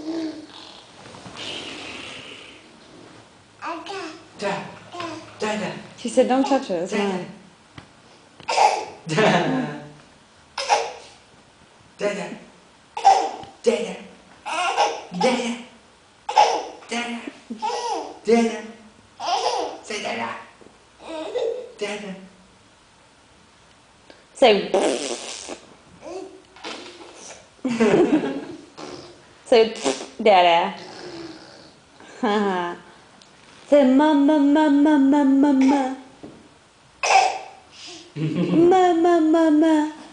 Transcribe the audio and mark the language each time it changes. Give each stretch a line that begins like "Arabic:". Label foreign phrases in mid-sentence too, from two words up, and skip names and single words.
English: Dad. Dad. Dad. She said, don't touch it, it's mine. Dada. Dada. Dada. Dada. Dada. Dada. Say dada. Dada. Say, say, dada. Say, mama, mama, mama, mama. Mama, mama.